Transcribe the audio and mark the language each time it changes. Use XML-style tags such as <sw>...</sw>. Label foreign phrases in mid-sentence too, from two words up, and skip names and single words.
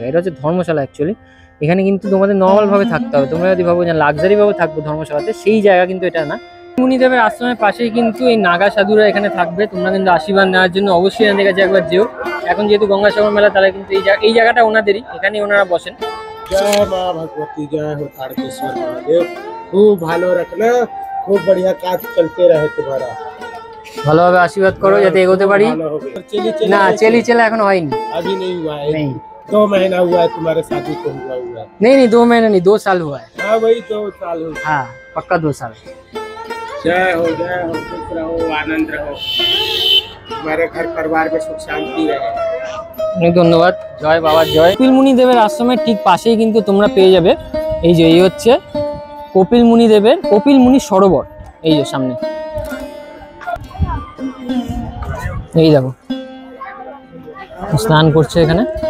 <bn>এটা হচ্ছে ধর্মশালা অ্যাকচুয়ালি। এখানে কিন্তু তোমাদের নর্মাল ভাবে থাকতে হবে, তোমরা যদি ভাবো যে লাক্সারি ভাবে থাকবো ধর্মশালাতে, সেই জায়গা কিন্তু এটা না। মুনিদেবের আশ্রমের পাশেই কিন্তু এই নাগা সাধুরা এখানে থাকবে, তোমরা কিন্তু আশীর্বাদ নেওয়ার জন্য অবশ্যই এনাদের কাছে একবার যেও। এখন যেহেতু গঙ্গাসাগর মেলা, তাহলে কিন্তু এই জায়গাটা ওনাদেরই, এখানেই ওনারা বসেন।</bn> <hi>जय माँ भगवती, जय हो तारकेश्वर महादेव। खूब भला रखना, खूब बढ़िया काज चलते रहे तुम्हारा।</hi> <bn>ভালোভাবে আশীর্বাদ করো যাতে এগোতে পারি। না চেলা এখন হয়নি,</bn> <hi>अभी नहीं हुआ है, 2 महीना हुआ है तुम्हारे शादी को हुआ है। नहीं 2 महीना नहीं, 2 साल हुआ है। हाँ वही 2 साल हो। हाँ पक्का 2 साल। जय हो खुश रहो, आनंद रहो, तुम्हारे घर परिवार में सुख शांति रहे।</hi> <bn>অনেক ধন্যবাদ। জয় বাবা জয়। কপিল মুনি দেবের আশ্রমের ঠিক পাশেই কিন্তু তোমরা পেয়ে যাবে এই হচ্ছে কপিল মুনি দেবের কপিল মুনি সরোবর। এই যে সামনে এই দেখো স্নান করছে এখানে।</bn>